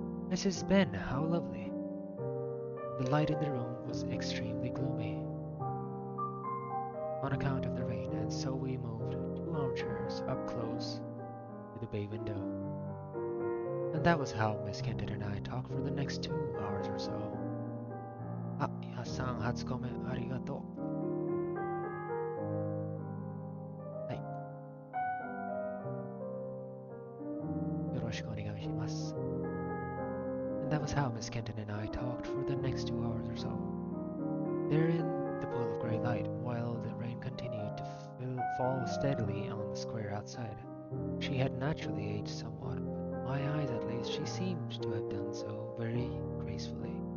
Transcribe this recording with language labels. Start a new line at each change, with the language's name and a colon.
English: "Mrs. Ben, how lovely." The light in the room was extremely gloomy on account of the rain, and so we moved 2 armchairs up close to the bay window. And that was how Miss Kenton and I talked for the next 2 hours or so.
Japanese: "Ah, やっさん、初コメありがとう。はい。よろしくお願いします."
English: And that was how Miss Kenton and I talked for the next 2 hours or so. There in the pool of grey light, while the rain continued to fall steadily on the square outside. She had naturally aged somewhat, but my eyes at least, she seemed to have done so very gracefully.